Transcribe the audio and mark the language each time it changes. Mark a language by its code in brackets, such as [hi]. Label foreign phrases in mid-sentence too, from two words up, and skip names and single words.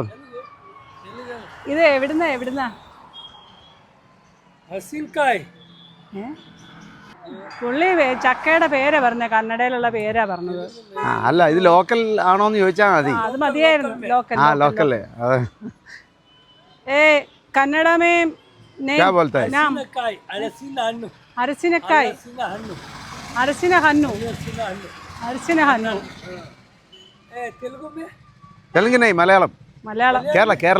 [ml] ഇത് എവിടുന്നാ? പുള്ളി ചക്കയുടെ പേരാ പറഞ്ഞ, കന്നഡയിലുള്ള പേരാ പറഞ്ഞത്. അല്ല, ഇത് ലോക്കൽ ആണോന്ന് ചോദിച്ചാ മതി. അത് മതിയായിരുന്നു, ലോക്കൽ. ലോക്കല്ലേ. [hi] कन्नड़ में क्या बोलता है? [kn] ನಾಮ ಅರಸಿನಕಾಯಿ, ಅರಸಿನ ಹಣ್ಣು. [hi] तेलुगु नहीं, मलयालम. केरला.